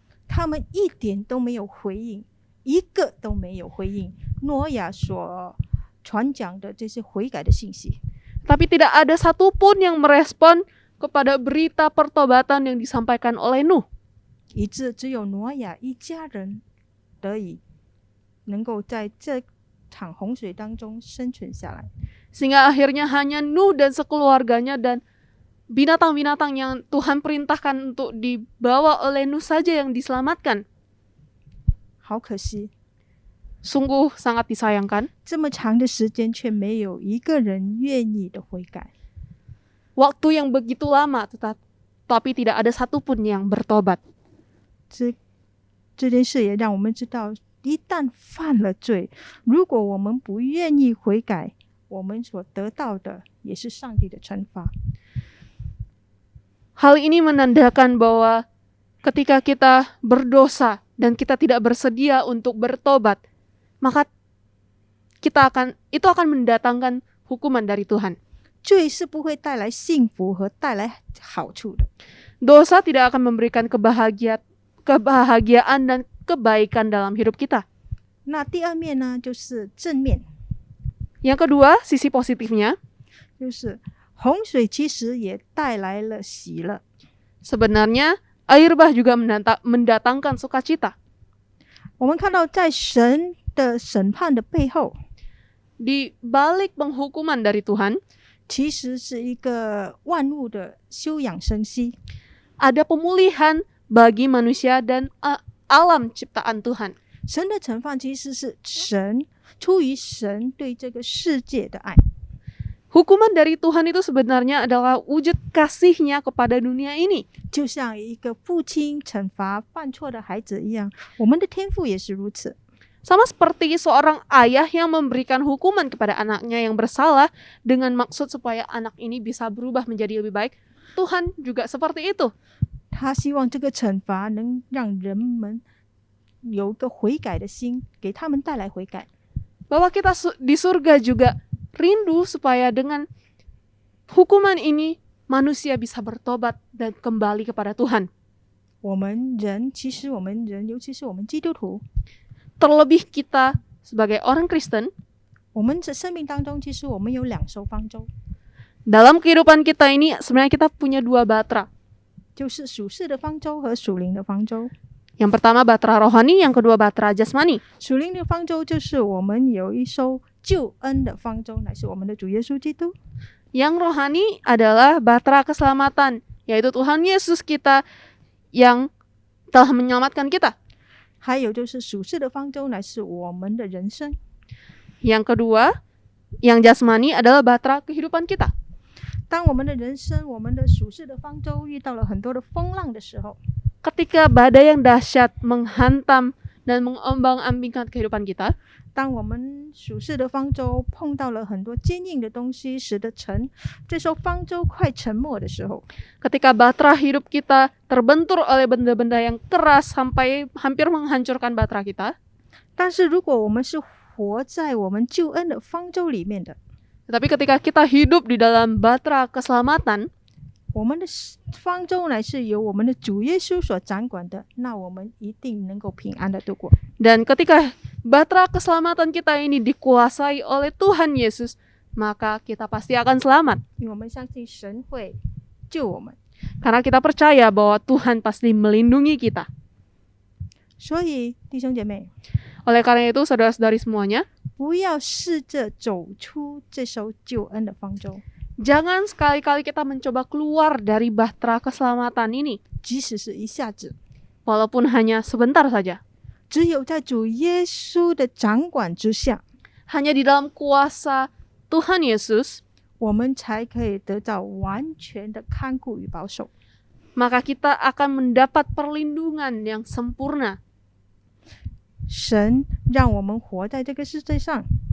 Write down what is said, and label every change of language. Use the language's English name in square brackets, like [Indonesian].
[Chinese] 他们一点都没有回应，一个都没有回应挪亚所传讲的这些悔改的信息。 [Indonesian] Tapi tidak ada satupun yang merespon kepada berita pertobatan yang disampaikan oleh Nuh. [Chinese] 以致只有挪亚一家人得以能够在这场洪水当中生存下来。 [Indonesian] Sehingga akhirnya hanya Nuh dan sekeluarganya dan binatang-binatang yang Tuhan perintahkan untuk dibawa oleh Nuh saja yang diselamatkan. [Chinese] 好可惜， [Indonesian] Sungguh sangat disayangkan. [Chinese] 这么长的时间却没有一个人愿意的悔改。 [Indonesian] Waktu yang begitu lama tetapi tidak ada satupun yang bertobat. [Chinese] 这件事也让我们知道，一旦犯了罪，如果我们不愿意悔改，我们所得到的也是上帝的惩罚。 [Indonesian] Hal ini menandakan bahwa ketika kita berdosa dan kita tidak bersedia untuk bertobat, maka itu akan mendatangkan hukuman dari Tuhan. [Chinese] 罪是不会带来幸福和带来好处的。 [Indonesian] Dosa tidak akan memberikan kebahagiaan dan kebaikan dalam hidup kita. [Chinese] 那第二面呢，就是正面。 [Indonesian] Yang kedua, sisi positifnya, [Chinese] 就是洪水其实也带来了喜乐。 [Indonesian] sebenarnya air bah juga mendatangkan sukacita. [Chinese] 我们看到在神的审判的背后， [Indonesian] Di balik penghukuman dari Tuhan, [Chinese] 其实是一个万物的休养生息。 [Indonesian] ada pemulihan bagi manusia dan alam ciptaan Tuhan. [Chinese] 神的惩罚其实是神出于神对这个世界的爱。 [Indonesian] Hukuman dari Tuhan itu sebenarnya adalah wujud kasih-Nya kepada dunia ini. [Chinese] 就像一个父亲惩罚犯错的孩子一样，我们的天父也是如此。 [Indonesian] Sama seperti seorang ayah yang memberikan hukuman kepada anaknya yang bersalah dengan maksud supaya anak ini bisa berubah menjadi lebih baik, Tuhan juga seperti itu. [Chinese] 他希望这个惩罚能让人们有个悔改的心，给他们带来悔改。 [Indonesian] Bahwa kita di surga juga rindu supaya dengan hukuman ini manusia bisa bertobat dan kembali kepada Tuhan. [Chinese] 我们人，其实我们人，尤其是我们基督徒， [Indonesian] Terlebih kita sebagai orang Kristen, [Chinese] 我们这生命当中，其实我们有两艘方舟， [Indonesian] dalam kehidupan kita ini sebenarnya kita punya dua batra. [Chinese] 就是属世的方舟和属灵的方舟。 [Indonesian] Yang pertama batra rohani, yang kedua batra jasmani. [Chinese] 属灵的方舟就是我们有一艘救恩的方舟，乃是我们的主耶稣基督。 [Indonesian] Yang rohani adalah batra keselamatan, yaitu Tuhan Yesus kita yang telah menyelamatkan kita. [Chinese] 还有就是属世的方舟，乃是我们的人生。 [Indonesian] Yang kedua, yang jasmani adalah batra kehidupan kita. [Chinese] 当我们的人生，我们的属世的方舟遇到了很多的风浪的时候， [Indonesian] Ketika badai yang dahsyat menghantam dan mengombang-ambingkan kehidupan kita, [Chinese] 当我们属世的方舟碰到了很多坚硬的东西，使得这艘方舟快沉没的时候， [Indonesian] ketika batra hidup kita terbentur oleh benda-benda yang keras sampai hampir menghancurkan batra kita, [Chinese] 但是如果我们是活在我们救恩的方舟里面的， [Indonesian] tetapi ketika kita hidup di dalam batra keselamatan, [Chinese] 我们的方舟乃是由我们的主耶稣所掌管的，那我们一定能够平安的度过。 [Indonesian] dan ketika batra keselamatan kita ini dikuasai oleh Tuhan Yesus, maka kita pasti akan selamat. [Chinese] 因为我们相信神会救我们， [Indonesian] Karena kita percaya bahwa Tuhan pasti melindungi kita. [Chinese] 所以弟兄姐妹， [Indonesian] Oleh karena itu, saudara-saudari semuanya, [Chinese] 不要试着走出这艘救恩的方舟， [Indonesian] jangan sekali-kali kita mencoba keluar dari bahtera keselamatan ini, [Chinese] 即使是一下子， [Indonesian] walaupun hanya sebentar saja. [Chinese] 只有在主耶稣的掌管之下， [Indonesian] Hanya di dalam kuasa Tuhan Yesus, [Chinese] 我们才可以得到完全的看顾与保守。 [Indonesian] maka kita akan mendapat perlindungan yang sempurna. [Chinese] 神让我们活在这个世界上，